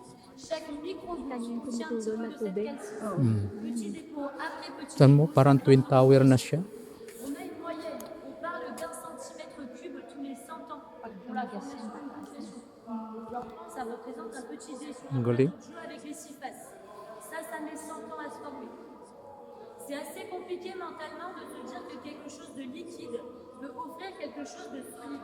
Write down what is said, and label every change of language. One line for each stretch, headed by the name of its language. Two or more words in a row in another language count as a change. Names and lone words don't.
French: Chaque micro-goutte contient un petit peu de cette calcine. Petit dépôt après petit
Filipino: Saan mo?
French: dépôt.
Filipino: Parang Twin Tower na siya.
French: On a une moyenne. On parle d'un centimètre cube tous les 100 ans pour la formation d'une concrétion. Ça représente un petit dé sur un
Filipino: Galing.
French: plateau de jeu avec les 6 faces. Ça met 100 ans à se former. C'est assez compliqué mentalement de se dire que quelque chose de liquide peut offrir quelque chose de solide.